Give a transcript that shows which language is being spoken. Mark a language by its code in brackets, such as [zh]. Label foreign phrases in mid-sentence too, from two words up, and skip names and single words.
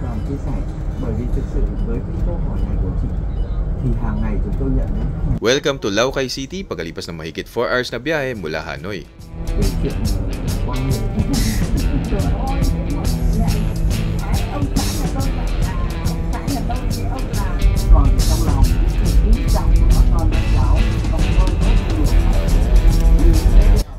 [vi] chia sẻ, bởi vì thực sự với cái câu hỏi này của chị thì hàng ngày chúng tôi nhận đến [en] Welcome to Lao Cai City [tl] pagkalipas ng mahigit 4 hours na biyahe mula Hanoi. [vi] cái chuyện quan hệ. Trời ơi, ông xã nhà tôi vậy là ông xã nhà tôi thì ông là Còn trong lòng thì quý trọng của các con các cháu, còn tôi rất